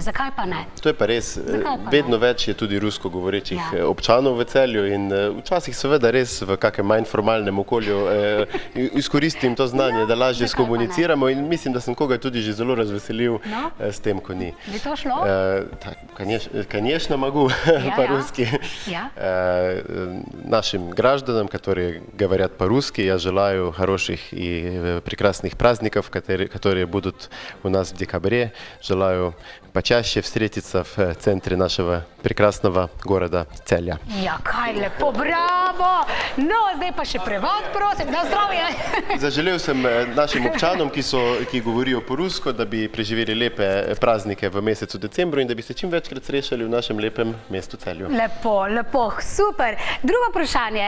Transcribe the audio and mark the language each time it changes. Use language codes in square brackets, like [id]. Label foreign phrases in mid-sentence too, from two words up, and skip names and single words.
[sl] Zakaj pa ne? To je pa res. Vedno več je tudi rusko govorečih občanov v Celju in včasih seveda res v kakem manj formalnem okolju izkoristim to znanje, da lažje skomuniciramo in mislim, da sem koga tudi že zelo razveselil s tem, ko ni. Bi to šlo? [ru] Конечно могу по-русски. Нашим гражданам, которые говорят по-русски, я желаю хороших и прекрасных праздников, которые будут у нас в декабре. Желаю почаще встретиться в центре нашего прекрасного города Celja. [sl] Ja, kaj lepo, bravo! No, zdaj pa še prevod, prosim, na zdravje! Zaželel sem našim občanom, ki govorijo po rusko, da bi preživeli lepe praznike v mesecu decembru in da bi se čim večkrat srečali v našem lepem mestu Celju. Lepo, super. Drugo vprašanje.